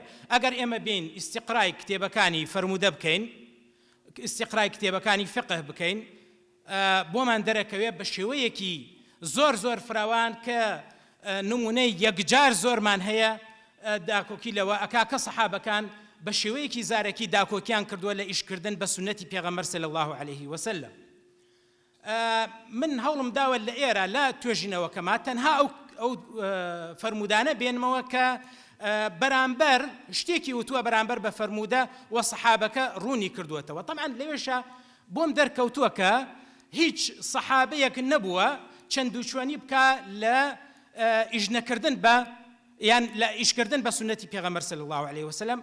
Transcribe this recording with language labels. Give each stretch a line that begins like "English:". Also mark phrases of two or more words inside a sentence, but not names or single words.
Central Kurdish: ئەگەر ئێمە بین ئیستیقرای کتێبەکانی فەرمودە بکەین، ئیستیقرای کتێبەکانی فقه بکەین، بۆمان دەرەکەوێت بە شێوەیەکی زۆر فراوان کە نمونەی یەکجار زۆرمان هەیە داکۆکی لەوە ئەکا کە سەحابەکان بە شێوەیەکی زارەکی داکۆکیان کردووە لە ئیشکردن بە سنەتی پێغەمبەر
Arabic: صلی الله عليه وسلم.
Central Kurdish: من هەوڵم داوە لە ئێرە لە توێژینەوەکەما تەنها ئەو فەرمودانە بێنمەوە کە بەرامبەر شتێکی وتووە بەرامبەر بە فەرموودە و سەحابەکە ڕوونی کردووەتەوە. تەمەن لەوێشە بۆم دەرکەوتووە کە هیچ سەحابەیەک نەبووە چەند دووچوانی بکە لە ئیژنەکردن بە یان لە ئیشکردن بە سنەتی پێغەمبەر
Arabic: صلی الله علیه وسلم.